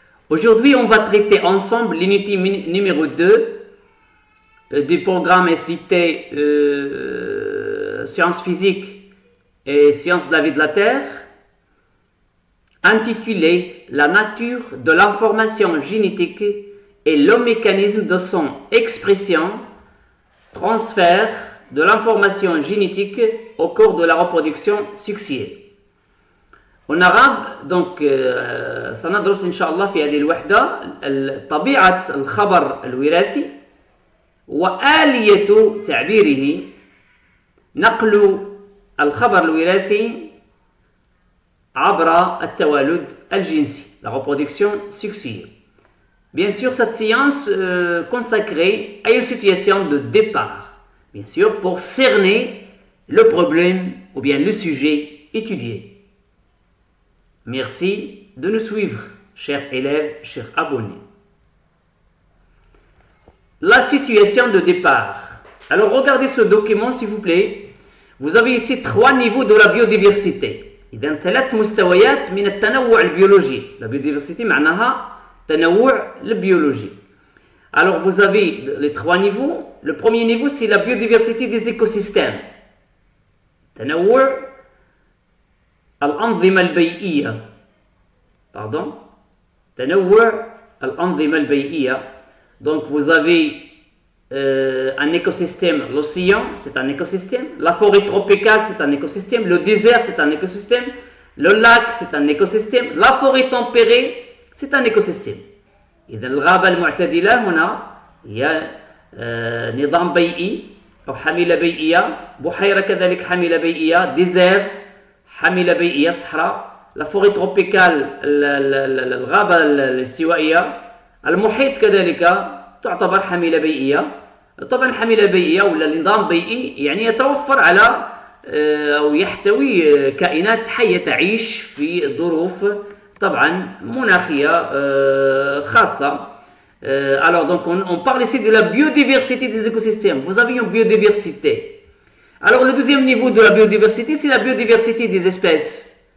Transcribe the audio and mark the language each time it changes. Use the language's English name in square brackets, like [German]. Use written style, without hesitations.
[French] Aujourd'hui, on va traiter ensemble l'unité numéro 2 du programme SVT Sciences physiques et Sciences de la vie de la Terre, intitulé La nature de l'information génétique et le mécanisme de son expression, transfert de l'information génétique au cours de la reproduction sexuelle. En arabe, donc [Arabic] سندرس إن شاء الله في هذه الوحدة طبيعة الخبر الوراثي وآلية تعبيره، نقل الخبر الوراثي عبر التوالد الجنسي، [French] la reproduction sexuelle. Bien sûr, cette science consacrée à une situation de départ, bien sûr, pour cerner le problème ou bien le sujet étudié. Merci de nous suivre, chers élèves, chers abonnés. La situation de départ. Alors, regardez ce document, s'il vous plaît. Vous avez ici 3 niveaux de la biodiversité. [Arabic] إذن 3 مستويات من التنوع البيولوجي. [French] La biodiversité [Arabic] معناها تنوع البيولوجي. [French] Alors, vous avez les 3 niveaux. Le premier niveau, c'est la biodiversité des écosystèmes. [Arabic] تنوع الأنظمة البيئية. [French] Pardon. [Arabic] تنوع الأنظمة البيئية. [French] Donc, vous avez un écosystème, l'océan, c'est un écosystème. La forêt tropicale, c'est un écosystème. Le désert, c'est un écosystème. Le lac, c'est un écosystème. La forêt tempérée, c'est un écosystème. [Arabic] إذا الغابة المعتدلة هنا هي نظام بيئي أو حميلة بيئية. بحيرة كذلك حميلة بيئية. ديزير حميلة بيئية، صحراء. [French] La forêt tropicale، [Arabic] الغابة الاستوائية. المحيط كذلك تعتبر حميلة بيئية. طبعا الحميلة البيئية ولا النظام البيئي يعني يتوفر على أو يحتوي كائنات حية تعيش في ظروف طبعا مناخية خاصة. [French] Alors donc on parle ici de la biodiversité des écosystèmes. Vous avez une biodiversité. Alors le deuxième niveau de la biodiversité, c'est la biodiversité des espèces.